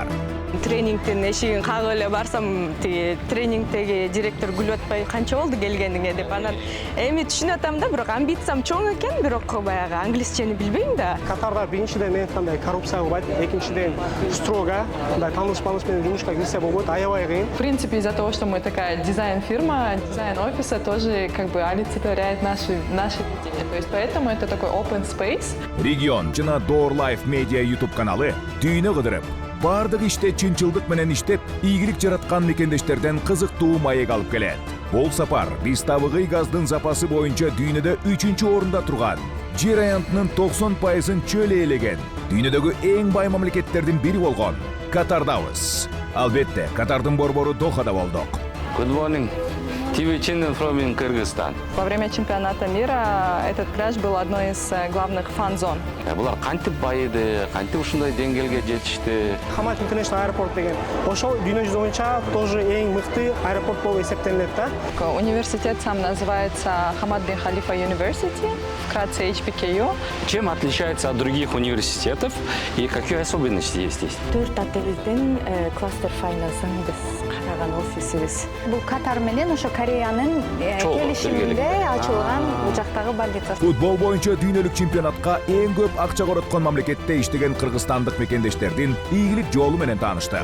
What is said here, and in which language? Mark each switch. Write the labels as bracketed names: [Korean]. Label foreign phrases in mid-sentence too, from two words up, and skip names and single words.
[Kyrgyz] Тренингтин эшигин кагып эле барсам, тиги тренингдеги директор күлүп атпай, канча болду келгениңе деп. Анан эми түшүнүп атам да, бирок амбициям чоң экен, бирок баягы англисчени билбейм да. Катарда биринчиден энткандай коррупция болбойт, экинчиден строго, мындай тааныш менен жумушка кирсе болбойт, аябай кыйын. [Russian] В принципе, из-за того, что мы такая дизайн-фирма, дизайн офиса тоже как бы олицетворяет наше видение. То есть поэтому это такой [English] open space. [Kyrgyz] Регион жана Door Life Media YouTube каналы дүйнө кыдырып, бардык иште чынчылдык менен иштеп, ийгилик жараткан мекендештерден кызыктуу маек алып келет. Бул сапар биз табыгый газдын запасы боюнча дүйнөдө 3-чү орунда турган, жер аянтынын 90%-ын чөл ээлеген, дүйнөдөгү эң бай мамлекеттердин бири болгон Катардабыз. Албетте, Катардын борбору Дохада болдук. [English] Good morning. TV channel from Kyrgyzstan. [Russian] Во время чемпионата мира этот пляж был одной из главных фан-зон. [Kyrgyz] Булар кантип байыды, кантип ушундай деңгээлге жетишти? Хамад International Airport деген. Ошол дүйнө жүзү боюнча тоже эң мыкты аэропорт болуп эсептелет да. [Russian] Университет сам называется Хамад бин Халифа University, вкратце HBKU. Чем отличается от других университетов и какие особенности есть здесь? [Kyrgyz] 4 отелдин кластер файласын биз караган офисибиз. Бул Катар менен ошо Кореянын келишиминде ачылган жактагы больница. Футбол боюнча дүйнөлүк чемпионатка эң көп акча короткон мамлекетте иштеген кыргызстандык мекендештердин ийгилик жолу менен тааныштык.